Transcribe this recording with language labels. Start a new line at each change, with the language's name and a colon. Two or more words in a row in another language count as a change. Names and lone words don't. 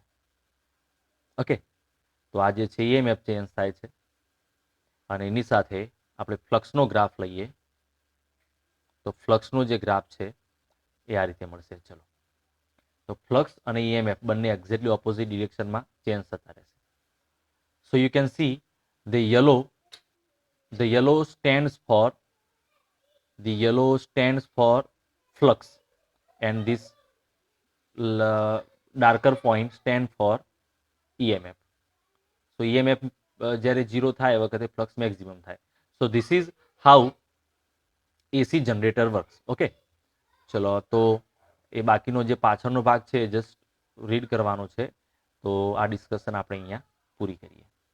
Gujarati: ઓકે, તો આ જે છે ઈએમએફ ચેન્જ થાય છે અને એની સાથે આપણે ફ્લક્સનો ગ્રાફ લઈએ તો ફ્લક્સનો જે ગ્રાફ છે એ આ રીતે મળશે. ચલો, તો ફ્લક્સ અને ઈએમએફ બંને
English: exactly opposite directionમાં
Gujarati: ચેન્જ થતા રહેશે.
English: so you can see the yellow stands for flux and this darker point stand for EMF.
Gujarati: So EMF જ્યારે 0 થાય એ વખતે
English: flux maximum
Gujarati: થાય.
English: So this is how AC generator works.
Gujarati: ઓકે, ચલો, તો એ બાકીનો જે પાછળનો ભાગ છે
English: just read
Gujarati: કરવાનો છે. તો આ ડિસ્કશન આપણે અહીંયા પૂરી કરીએ.